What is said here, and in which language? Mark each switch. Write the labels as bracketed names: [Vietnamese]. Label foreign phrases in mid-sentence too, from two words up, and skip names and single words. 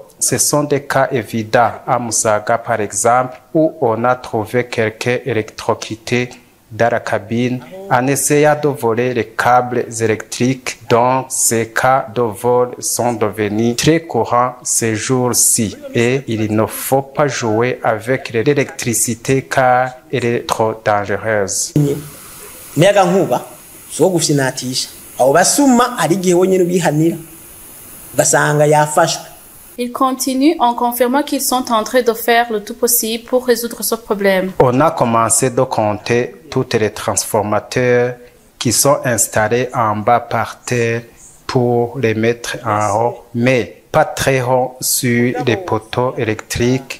[French] Ce sont des cas évidents à Musaga par exemple, où on a trouvé quelqu'un électrocuté dans la cabine en essayant de voler les câbles électriques. Donc ces cas de vol sont devenus très courants ces jours-ci et il ne faut pas jouer avec l'électricité car elle est trop dangereuse. [Rundi] so gufinatisha abo basuma ari gihe wonyene bihanira basanga yafashwe. [French] Ils continuent en confirmant qu'ils sont en train de faire le tout possible pour résoudre ce problème. On a commencé de compter tous les transformateurs qui sont installés en bas par terre pour les mettre en haut, mais pas très haut sur les poteaux électriques.